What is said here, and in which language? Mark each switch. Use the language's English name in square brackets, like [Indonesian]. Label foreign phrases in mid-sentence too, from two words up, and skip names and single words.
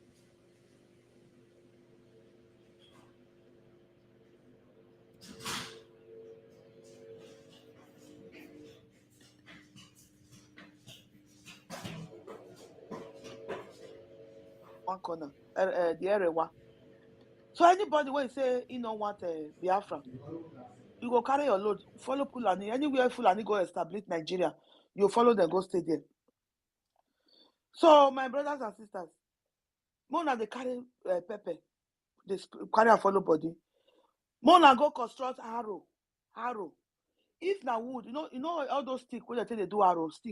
[Nigerian Pidgin] one corner, the area one. So anybody when say you don't want Biafra, you go carry your load, follow Fulani. Anywhere Fulani go establish Nigeria, you follow them, go stay there. So my brothers and sisters, Mona they carry pepper, they carry and follow body. Mona go construct arrow. If na wood, you know all those stick when they do arrow stick.